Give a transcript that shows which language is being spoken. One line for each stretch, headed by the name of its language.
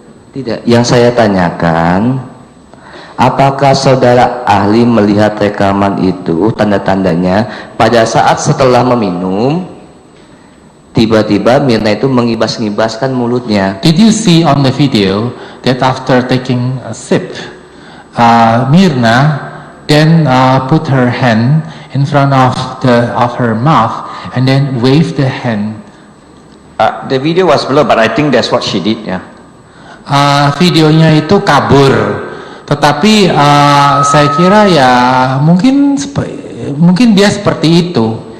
Indonesian: Tidak, yang saya tanyakan, apakah saudara ahli melihat rekaman itu, tanda-tandanya pada saat setelah meminum, tiba-tiba Mirna itu mengibas-ngibaskan mulutnya?
English: Did you see on the video that after taking a sip, Mirna then put her hand in front of her mouth and then waved the hand? The video was blurred, but I think that's what she did. Yeah.
Indonesian: Videonya itu kabur, tetapi saya kira ya mungkin dia seperti itu.